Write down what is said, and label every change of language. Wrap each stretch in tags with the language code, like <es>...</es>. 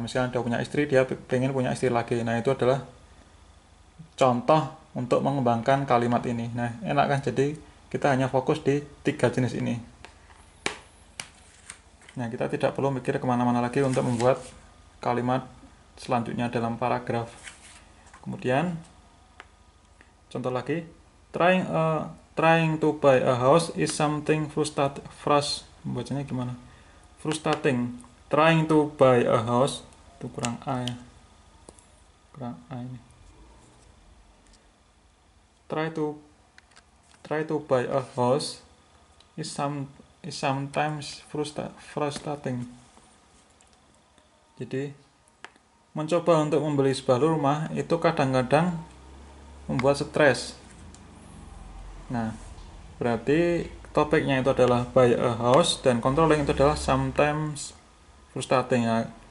<id>Misalnya dia punya istri, dia pengen punya istri lagi. Nah, itu adalah contoh untuk mengembangkan kalimat ini. Nah, enak kan? Jadi kita hanya fokus di 3 jenis ini. Nah, kita tidak perlu mikir kemana-mana lagi untuk membuat kalimat selanjutnya dalam paragraf. Kemudian, contoh lagi,</id> <en>trying to buy a house is something</en> <id>bacanya gimana?</id> <en>Frustrating. Trying to buy a house,</en> <id>itu kurang A ya. Kurang A ini.</id> <en>Try to buy a house is sometimes frustrating.</en> <id>Jadi, mencoba untuk membeli sebuah rumah itu kadang-kadang membuat stres. Nah, berarti topiknya itu adalah</id> <en>buy a house</en> <id>dan controlling itu adalah</id> <en>sometimes frustrating</en> <id>ya.</id>